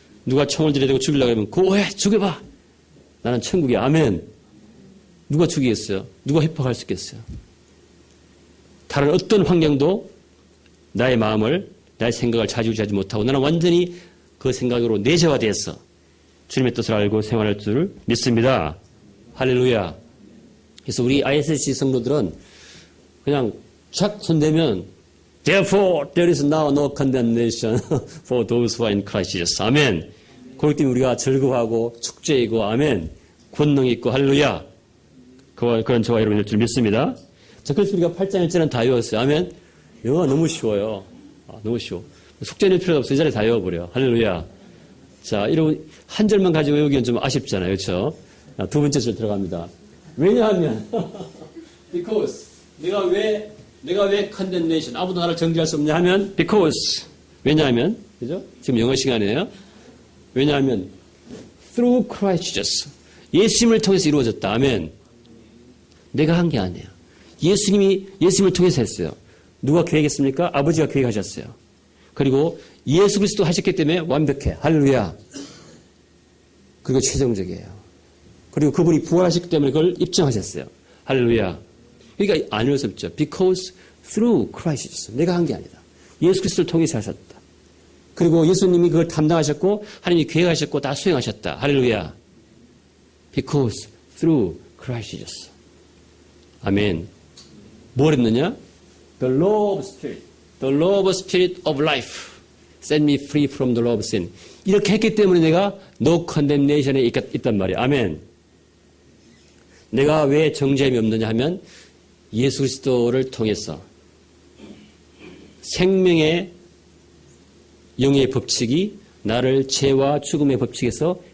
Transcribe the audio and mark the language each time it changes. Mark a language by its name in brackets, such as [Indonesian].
[Korean] 누가 총을 들이대고 죽이려고 하면 고해 죽여봐. 나는 천국이야. 아멘. 누가 죽이겠어요? 누가 협박할 수 있겠어요? 다른 어떤 환경도 나의 마음을, 나의 생각을 좌지우지하지 못하고 나는 완전히 그 생각으로 내재화되어서 주님의 뜻을 알고 생활할 줄 믿습니다. 할렐루야. 그래서 우리 ISC 성도들은 그냥 쫙 손대면 [English] Therefore, there is now no condemnation for those who are in Christ Jesus. [Korean] 아멘. 그렇기 때문에 우리가 즐거워하고 축제이고 아멘. 권능 있고 할렐루야. 그런 저와 여러분일 줄 믿습니다. 자, 그래서 우리가 8장 1절은 다 외웠어요. 아멘. 영어가 너무 쉬워요. 너무 쉬워. 숙제 낼 필요도 없어. 이 자리에 다 외워버려. 할렐루야. 자, 이런 한 절만 가지고 외우기엔 좀 아쉽잖아요. 그렇죠? 두 번째 절 들어갑니다. 왜냐하면 because 내가 왜 condemnation 아무도 나를 정죄할 수 없냐 하면 because 왜냐하면 그죠? 지금 영어 시간이에요. 왜냐하면 [English] through Christ Jesus [Korean] 예수님을 통해서 이루어졌다. 아멘. 내가 한 게 아니에요. 예수님을 통해서 했어요. 누가 계획했습니까? 아버지가 계획하셨어요. 그리고 예수 그리스도 하셨기 때문에 완벽해. 할렐루야. 그리고 최종적이에요. 그리고 그분이 부활하셨기 때문에 그걸 입증하셨어요. 할렐루야. 그러니까 안 어렵죠. [English] Because through Christ Jesus. [Korean] 내가 한 게 아니다. 예수 그리스도를 통해서 하셨다. 그리고 예수님이 그걸 담당하셨고 하나님이 계획하셨고 다 수행하셨다. 할렐루야. [English] Because through Christ Jesus. [Korean] 아멘. 뭘 했느냐? [English] The law of spirit. The law of spirit of life. Set me free from the law of sin. [Korean] 이렇게 했기 때문에 내가 no condemnation에 있단 말이에요. 아멘. 내가 왜 정죄함이 없느냐 하면 예수 그리스도를 통해서 생명의 영의 법칙이 나를 죄와 죽음의 법칙에서